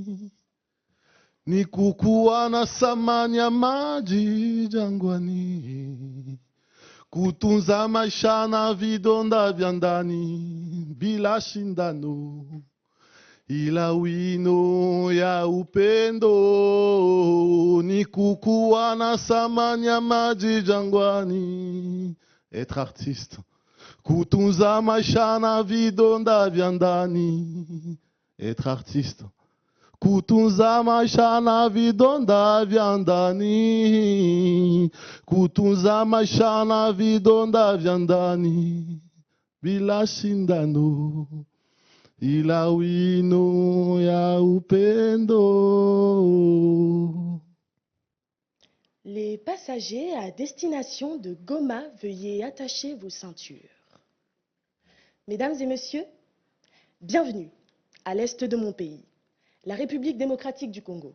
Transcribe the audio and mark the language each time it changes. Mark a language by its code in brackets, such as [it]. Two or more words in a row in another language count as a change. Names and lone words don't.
[sw] Ni kukuwa na samani ya maji jangwani, kutunza maisha na vidonda vya ndani, bila shindano ila wino ya upendo. Ni kukuwa na samani ya maji jangwani, [fr] être artiste, [sw] kutunza maisha na vidonda vya ndani, [fr] être artiste, [sw] kutunza maisha na vidonda vya ndani, kutunza maisha na vidonda vya ndani, bila shindano ila wino ya upendo. [fr] Les passagers à destination de Goma, veuillez attacher vos ceintures. Mesdames et messieurs, bienvenue à l'est de mon pays, la République démocratique du Congo.